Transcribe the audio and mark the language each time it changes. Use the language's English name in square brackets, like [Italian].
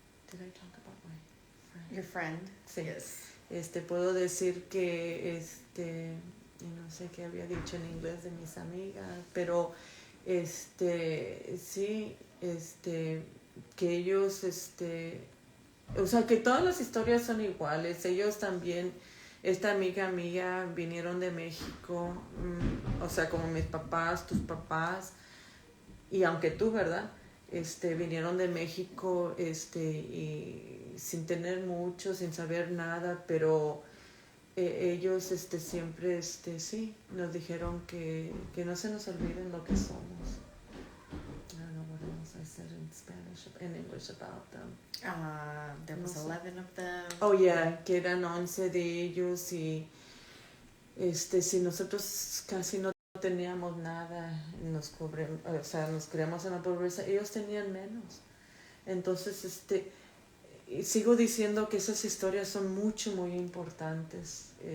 [English] Did I talk about my friend? Your friend. [Spanish] Sí. [English] Yes. [Spanish] Puedo decir que, y no sé qué había dicho en inglés de mis amigas, pero, sí, que ellos, o sea, que todas las historias son iguales. Ellos también, esta amiga mía, vinieron de México, o sea, como mis papás, tus papás, y aunque tú, ¿verdad? Vinieron de México, y sin tener mucho, sin saber nada, pero ellos, siempre, sí, nos dijeron que no se nos olviden lo que somos. [English] I don't know what else I said in Spanish, in English about them. There was 11 of them. [Spanish] Oh, yeah, que eran 11 de ellos y, si nosotros casi no teníamos nada, nos criamos en la pobreza, ellos tenían menos. Entonces, y sigo diciendo que esas historias son muy importantes.